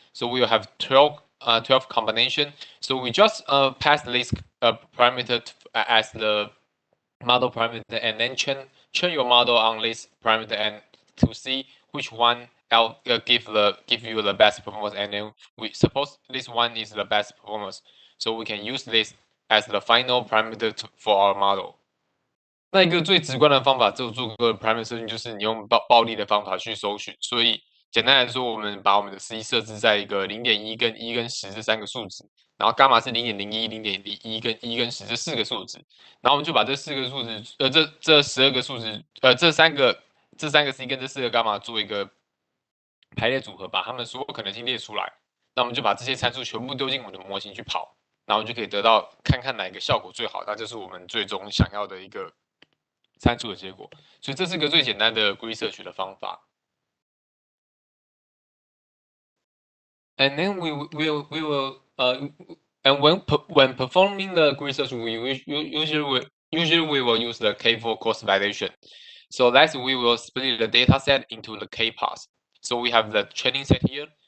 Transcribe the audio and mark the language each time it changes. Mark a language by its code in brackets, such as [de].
[en] So we will have 12 combination. So we just pass this parameter as the model parameter and then train your model on this parameter and to see which one give you the best performance, and then we suppose this one is the best performance. So we can use this as the final parameter for our model. [zh] 那一个最直观的方法，就做个 parameter searching，就是你用暴力的方法去搜寻。所以简单来说，我们把我们的 C 设置在一个0.1跟1跟10这三个数值，然后伽马是0.01、0.01跟1跟10这四个数值，然后我们就把这四个数值，这12个数值，这三个 C 跟这4个伽马做一个排列组合，把它们所有可能性列出来。那我们就把这些参数全部丢进我们的模型去跑，然后就可以得到看看哪一个效果最好，那就是我们最终想要的一个参数的结果，所以这是个最简单的 grid search 的方法。 [en] And then we will and when performing the grid search, usually we will use the K4 cross validation. So that's we will split the data set into the K parts. So we have the training set here.